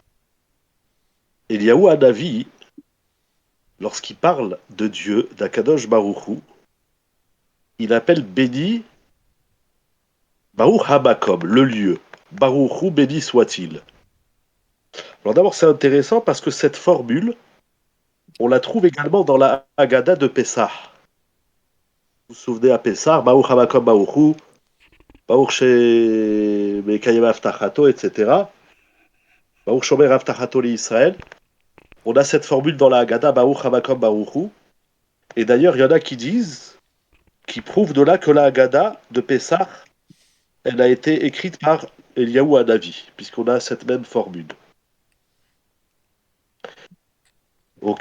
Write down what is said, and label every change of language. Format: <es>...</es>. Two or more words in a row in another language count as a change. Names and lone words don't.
<fr>Eliyahu Hanavi, lorsqu'il parle de Dieu, d'</fr> <he>הקדוש ברוך הוא,</he> <fr>il appelle béni</fr> <he>ברוך המקום,</he> <fr>le lieu. Baruchu, béni soit-il. Alors d'abord, c'est intéressant parce que cette formule, on la trouve également dans la Haggadah de Pessah. Vous vous souvenez à Pessah,</fr> <he>ברוך המקום ברוך הוא, ברוך שמקיים הבטחתו, etc. ברוך שומר הבטחתו ישראל.</he> <fr>On a cette formule dans la Haggadah,</fr> <he>ברוך המקום ברוך הוא.</he> <fr>Et d'ailleurs, il y en a qui disent, qui prouvent de là que la Haggadah de Pessah, elle a été écrite par Eliyahu Hanavi, puisqu'on a cette même formule. Ok.</fr>